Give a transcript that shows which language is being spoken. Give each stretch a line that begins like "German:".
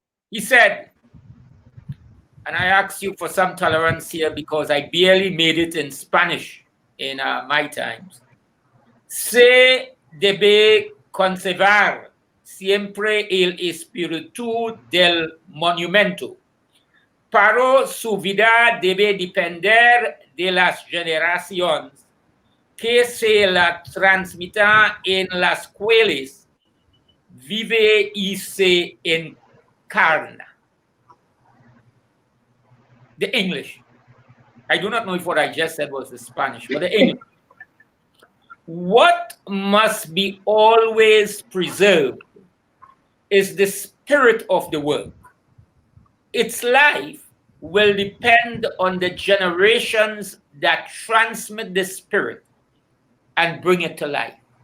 English: He said, and I ask you for some tolerance here because I barely made it in Spanish in my times.
Spanish: Se debe conservar siempre el espíritu del monumento. Pero su vida debe depender de las generaciones que se la transmitan en las cuales vive y se encarna.
English: The English. I do not know if what I just said was the Spanish, but the English. What must be always preserved is the spirit of the work. Its life will depend on the generations that transmit the spirit and bring it to life.